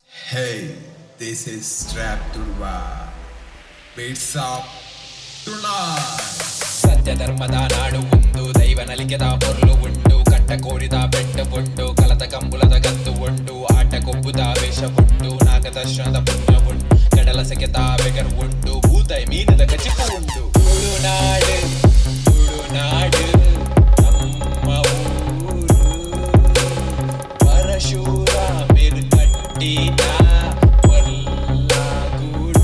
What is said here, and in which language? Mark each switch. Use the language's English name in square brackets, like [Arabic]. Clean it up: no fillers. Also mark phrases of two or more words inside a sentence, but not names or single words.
[English] Hey, this is Trap Turva. Beats up tonight. [Tulu] ಸತ್ಯ ಧರ್ಮದ ನಾಡು ಉಂಡು, ದೈವ ನಲಿಕೆದ ಪೊರ್ಲು ಉಂಡು, ಕಟ್ಟ ಕೋರಿದ ಬೆಟ್ಟ ಉಂಡು, ಕಲದ ಕಂಬುಲದ ಗತ್ತು ಉಂಡು, ಆಟ ಕೊಬ್ಬುದ ವೇಷ ಉಂಡು, ನಾಗದರ್ಶನದ ಪುಣ್ಯ ಉಂಡು, ಕಡಲ ಸೆಕೆತ ಬೆಗರ್ ಉಂಡು, ಭೂತಾಯಿ ಮೀನದ ಕಚಿಪು ಉಂಡು. ತುಳುನಾಡು ತುಳುನಾಡು ನಮ್ಮ ಊರು, ಪರಶೂರ ಮಿರ್ಕಟ್ಟಿನ ಕೊಲ್ಲಗೂಡು.